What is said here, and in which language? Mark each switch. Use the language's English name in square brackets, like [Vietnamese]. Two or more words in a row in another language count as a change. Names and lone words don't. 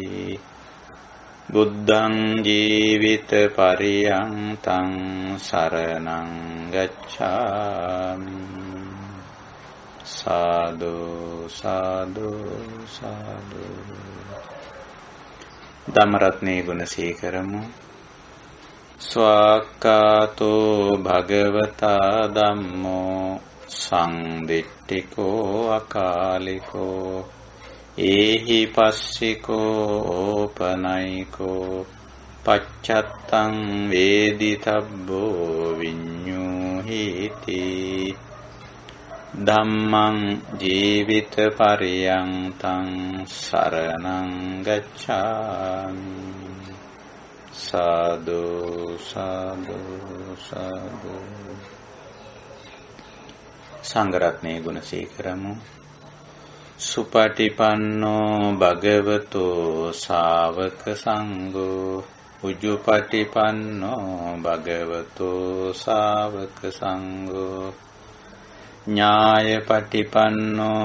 [Pali] බුද්ධං ජීවිත පරියන්තං සරණං ගච්ඡාමි. සාදු සාදු සාදු. [Sinhala] ධම්මරත්නේ ගුණ සිහි කරමු. [Pali] ස්වාක්ඛාතෝ භගවතා ධම්මෝ සංදිට්ඨිකෝ අකාලිකෝ ඒහි පස්සිකෝ ඕපනයිකෝ පච්චත්තං වේදිතබ්බෝ විඤ්ඤූහිති. ධම්මං ජීවිත පරියන්තං සරණං ගච්ඡාමි. සාදු සාදු සාදු. [Sinhala] සංඝ රත්නයේ ගුණ සිහි කරමු. [Pali] සුපටිපන්නෝ භගවතෝ ශාවක සංඝෝ උජුපටිපන්නෝ භගවතෝ ශාවක සංඝෝ ඥායපටිපන්නෝ